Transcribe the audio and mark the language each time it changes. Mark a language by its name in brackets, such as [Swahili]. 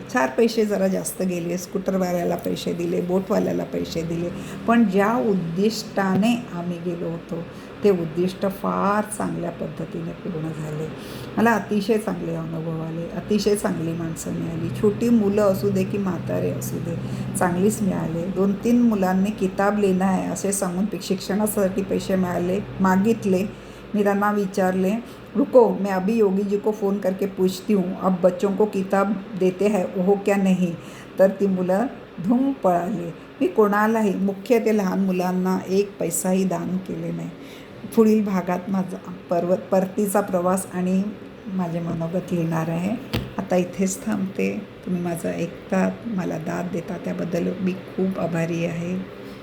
[Marathi] 4 पैसे जरा जास्त गेले, स्कूटरवाल्याला पैसे दिले, बोटवाल्याला पैसे दिले, पण ज्या उद्दिष्टाने आम्ही गेलो होतो ते उद्दिष्ट फार चांगल्या पद्धतीने पूर्ण झाले. मला अतिशय चांगले अनुभव आले, अतिशय चांगली माणसं मिळाली. छोटी मुलं असू दे की म्हातारे असू दे, चांगलीच मिळाले. 2-3 मुलांनी [Hindi] किताब लेना है [Marathi] असे सांगून शिक्षणासाठी पैसे मागितले. मी त्यांना विचारले, [Hindi] रुको मैं अभी योगी जी को फ़ोन करके पूछती हूँ, अब बच्चों को किताब देते हैं हो क्या नहीं. [Marathi] तर ती मुलं धूम पळाली. मी कोणालाही, मुख्य ते लहान मुलांना 1 पैसाही दान केले नाही. पुढील भागात माझा परतीचा प्रवास आणि माझे मनोगत लिहिणार आहे. आता इथेच थांबते. तुम्ही माझं ऐकतात, मला दाद देता त्याबद्दल मी खूप आभारी आहे.